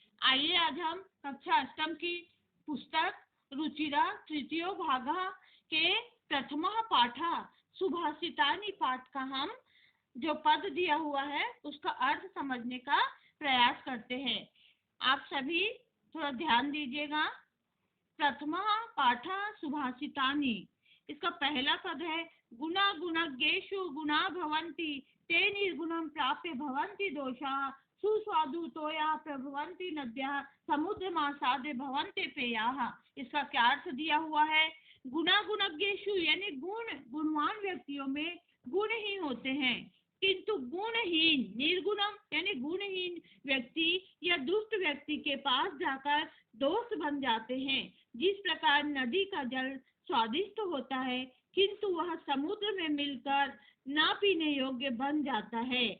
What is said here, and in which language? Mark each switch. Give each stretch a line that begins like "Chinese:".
Hindi: आइए आज हम कक्षा अष्टम की पुस्तक रुचिरा तृतीयो भागः के प्रथमः पाठः सुभाषितानि पाठ का हम जो पद दिया हुआ है उसका अर्थ समझने का प्रयास करते हैं। आप सभी थोड़ा ध्यान दीजिएगा।
Sanskrit: प्रथमः पाठः सुभाषितानि,
Hindi: इसका पहला पद है
Sanskrit: गुणा गुणज्ञेषु गुणा भवन्ति ते निर्गुणं प्राप्य भवन्ति दोषाः सुस्वादु तोया प्रभवन्ति नद्यः समुद्रमासाद्य भवन्ति पेयाः।
Hindi: इसका क्या अर्थ दिया हुआ है? गुणा गुणज्ञेषु यानी गुणवान व्यक्तियों में गुण ही होते हैं, किंतु गुणहीन निर्गुणम यानी गुणहीन व्यक्ति या दुष्ट व्यक्ति के पास जाकर दोष बन जाते हैं। जिस प्रकार नदी का जल स्वादिष्ट होता है किंतु वह समुद्र में मिलकर ना पीने योग्य बन जाता है।